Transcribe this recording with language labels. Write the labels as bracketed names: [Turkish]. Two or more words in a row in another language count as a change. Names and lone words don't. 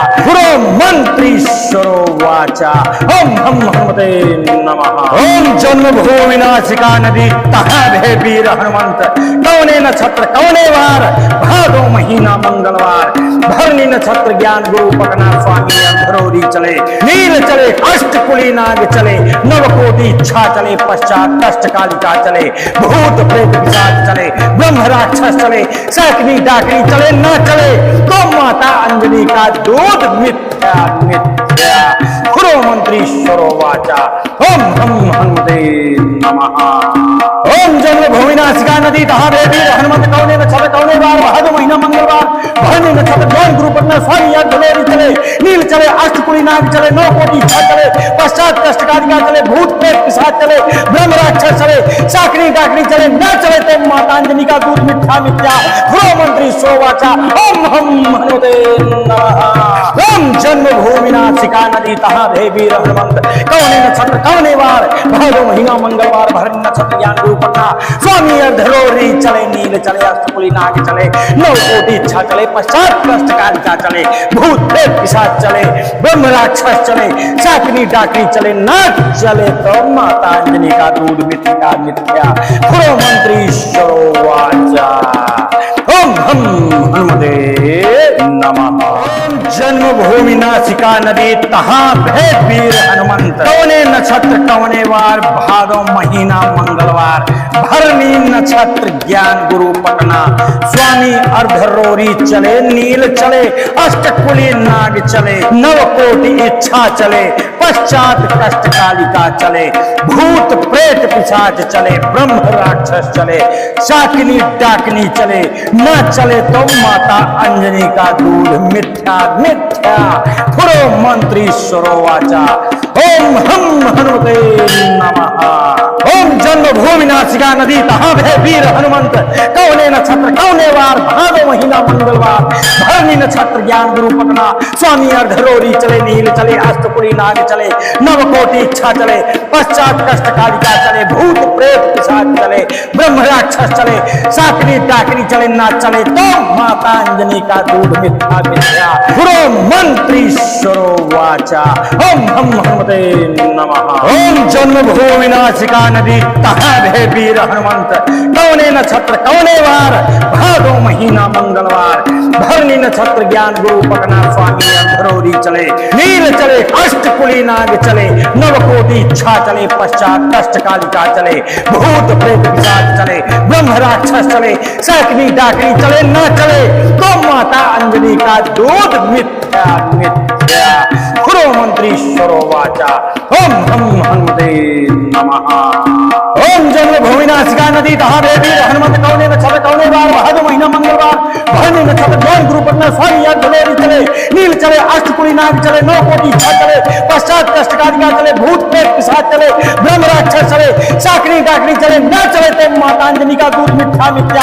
[Sanskrit] गुरु मंत्रीश्वरो वाचा। ओम हम हनुमते नमः। [Hindi] ओम जन्मभूमि नासिका नदी तहाँ भय वीर हनुमंत, कौने नक्षत्र कौने वार, भादो महीना मंगलवार, भरणी नक्षत्र ज्ञान गुरु पटना, स्वामी अंधरोरी चले, नील चले, अष्टकुली नाग चले, नवकोटि इच्छा चले, पश्चात कष्ट कालिका चले, भूत प्रेत पिशाच चले, ब्रह्म राक्षस चले, साकनी डाकनी चले, ना चले तो माता अंजनी का दूध मिथ्या मिथ्या। [Sanskrit] गुरु मंत्रीश्वरो वाचा। ओम हम हनुमते नमः। [Hindi] ओम जन्मभूमि नासिका नदी तहाँ भय वीर हनुमंत, कौने नक्षत्र कौने वार, भादो महीना मंगलवार, भरणी नक्षत्र ज्ञान गुरु पटना, स्वामी अर्धरोरी चले, नील चले, अष्टकुली नाग चले, नवकोटि इच्छा चले, पश्चात कष्ट कालिका चले, भूत प्रेत पिशाच चले, ब्रह्म राक्षस चले, साकनी डाकनी चले, न चले तो माता अंजनी का दूध मिथ्या मिथ्या। [Sanskrit] गुरु मंत्रीश्वरो वाचा। ओम हम हनुमते नमः। [Hindi] ओम जन्मभूमि नासिका नदी तहाँ भय वीर हनुमंत, कौने नक्षत्र कौने वार, भादो महीना मंगलवार, भरणी नक्षत्र ज्ञान गुरु पटना, स्वामी अर्धरोरी चले, नील चले, अष्टकुली नाग चले, नवकोटि इच्छा चले, पश्चात कष्ट कालिका चले, भूत प्रेत पिशाच चले, ब्रह्म राक्षस चले, साकनी डाकनी चले, न चले तो माता अंजनी का दूध मिथ्या मिथ्या। [Sanskrit] गुरु मंत्रीश्वरो वाचा। ओम हम हनुमते नमः। [Hindi] जन्मभूमि नासिका नदी तहाँ भय वीर हनुमंत, कौने नक्षत्र कौने वार, भादो महीना मंगलवार, भरणी नक्षत्र ज्ञान गुरु पटना, स्वामी अर्धरोरी चले, नील चले, अष्टकुली नाग चले, नवकोटि इच्छा चले, पश्चात कष्ट कालिका चले, भूत प्रेत पिशाच चले, ब्रह्म राक्षस चले, साकनी डाकनी चले, न चले तो माता अंजनी का दूध मिथ्या मिथ्या। [Sanskrit] गुरु मंत्रीश्वरो वाचा। ओम हम हनुमते नमः। [Hindi] ओम जन्मभूमि नासिका नदी तहाँ भय वीर हनुमंत, कौने नक्षत्र कौने वार, भादो महीना मंगलवार, भरणी नक्षत्र ज्ञान गुरु पटना, स्वामी अर्धरोरी चले, नील चले, अष्टपुरी नाग चले, नवकोटि इच्छा चले, पश्चात कष्ट कालिका चले, भूत प्रेत पिशाच चले, ब्रह्म राक्षस चले, साकनी डाकनी चले, ना चले तो माता अंजनी का दूध मिथ्या मिथ्या। [Sanskrit] गुरु मंत्रीश्वरो वाचा। ओम हम हनुमते नमः। [Hindi] ओम जन्मभूमि नासिका नदी तहाँ भय वीर हनुमंत, कौने नक्षत्र कौने वार, भादो महीना मंगलवार, भरणी नक्षत्र ज्ञान गुरु पटना, स्वामी अंधरोरी चले, नील चले, अष्टकुली नाग चले, नवकोटि इच्छा चले, पश्चात कष्ट कालिका चले, भूत प्रेत पिशाच चले, ब्रह्म राक्षस चले, साकनी डाकनी चले, न चले तो माता अंजनी का दूध मिथ्या मिथ्या। [Sanskrit] गुरु मंत्रीश्वरो वाचा। ओम हम हनुमते नमः। [Hindi] ओम जन्मभूमि नासिका नदी तहाँ भय वीर हनुमंत, कौने नक्षत्र कौने वार, भादो महीना मंगलवार, भरणी नक्षत्र ज्ञान गुरु पटना, स्वामी अर्धरोरी चले, नील चले, अष्टकुली नाग चले, नवकोटि इच्छा चले, पश्चात कष्ट कालिका चले, भूत प्रेत पिशाच चले, ब्रह्म राक्षस चले, साकनी डाकनी चले, न चले तो माता अंजनी का दूध मिथ्या मिथ्या।